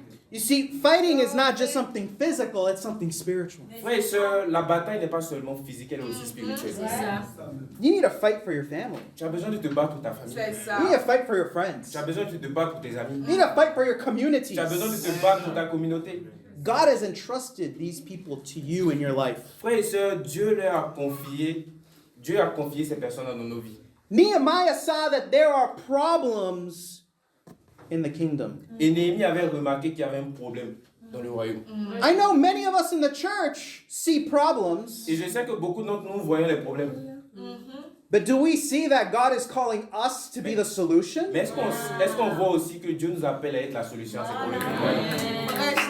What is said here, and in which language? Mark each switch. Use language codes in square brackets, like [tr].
[en] You see, fighting is not just something physical, it's something spiritual. [fr] Frères et sœurs, la bataille n'est pas seulement physique, elle est aussi spirituelle. [en] You need to fight for your family. [fr] Tu as besoin de te battre pour ta famille. [en] You need to fight for your friends. [fr] Tu as besoin de te battre pour tes amis. [en] You need to fight for your communities. [fr] Tu as besoin de te battre pour ta communauté. [en] God has entrusted these people to you in your life. [fr] Frères et sœurs, Dieu a confié ces personnes dans nos vies. [en] Nehemiah saw that there are problems in the kingdom. [fr] Et Néhémie avait remarqué qu'il y avait un problème dans le royaume. [en] I know many of us in the church see problems, [fr] Et je sais que beaucoup d'entre nous voyons les problèmes. [en] but do we see that God is calling us to be the solution? [fr] Mais est-ce qu'on voit aussi que Dieu nous appelle à être la solution à ces problèmes que nous voyons?